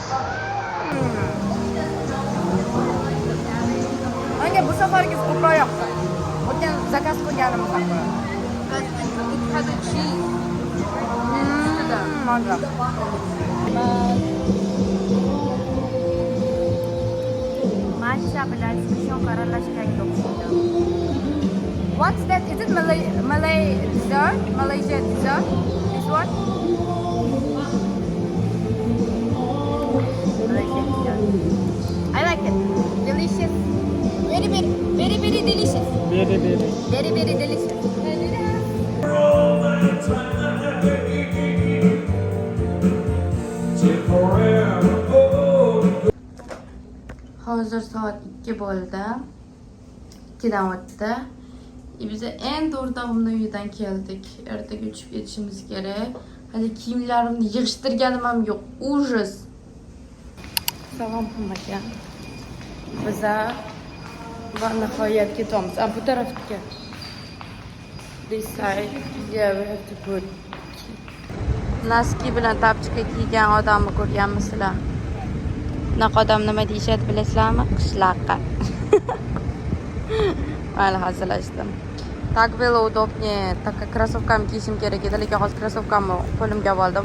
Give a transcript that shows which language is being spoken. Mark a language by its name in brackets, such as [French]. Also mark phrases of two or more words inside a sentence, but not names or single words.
[Uzbek] Menga bu safargi ko'proq yoqdi. Saytdan zakaz qilganimiz haqida. Mazza. Matcha bilan shon aralashgan o'xshaydi. [English] What's that? Is it Malay dessert? Malaysia dessert? This one? Malaysia dessert. I like it. Delicious. Very delicious. Very delicious. [Uzbek] Hozir soat 2 bo'ldi. 2dan o'tdi. Biz endi o'rtog'imning uyidan keldik. Ertaga uchib ketishimiz kerak. Hali kiyimlarimni yig'ishtirganim ham yo'q. Ужас. Salom aka. Biz va nihoyat ketamiz. Bu tarafga. [English] This side. Yeah, we have to put. [Uzbek] Naski bilan tapchika kiygan odamni ko'rganmisizlar? Bunaqa odam nima deyishadi bilasizlarmi? Qishloqqa. Mayli, hazillashdim. [Russian] Так было удобнее. Так как кроссовками [Uzbek] kiyishim kerak edi, lekin hozir krossovkamni qo'limga oldim.